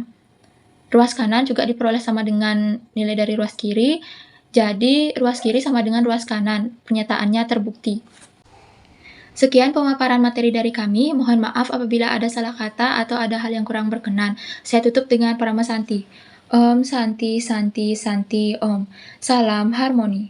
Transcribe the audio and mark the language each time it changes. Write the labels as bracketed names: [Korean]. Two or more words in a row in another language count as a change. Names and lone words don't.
[Indonesian] Ruas kanan juga diperoleh sama dengan nilai dari ruas kiri, jadi ruas kiri sama dengan ruas kanan. Pernyataannya terbukti. Sekian pemaparan materi dari kami. Mohon maaf apabila ada salah kata atau ada hal yang kurang berkenan. Saya tutup dengan Parama Santi. [Sanskrit] Om Santi Santi Santi Om. [Indonesian] Salam harmoni.